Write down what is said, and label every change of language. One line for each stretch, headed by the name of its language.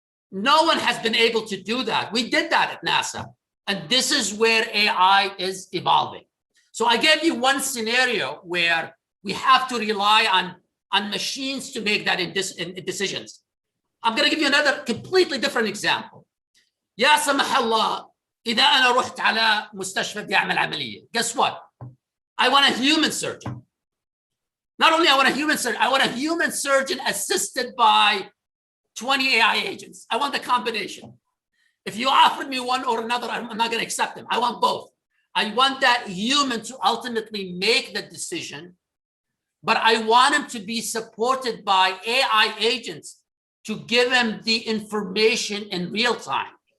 English: No one has been able to do that. We did that at NASA. And this is where AI is evolving. So I gave you one scenario where we have to rely on machines to make that in decisions. I'm going to give you another completely different example.
Arabic: يا سمح الله إذا أنا رحت على مستشفى بدي أعمل عملية.
English: Guess what? I want a human surgeon. Not only I want a human surgeon, I want a human surgeon assisted by 20 AI agents. I want the combination. If you offered me one or another, I'm not going to accept them. I want both. I want that human to ultimately make the decision, but I want him to be supported by AI agents to give him the information in real time.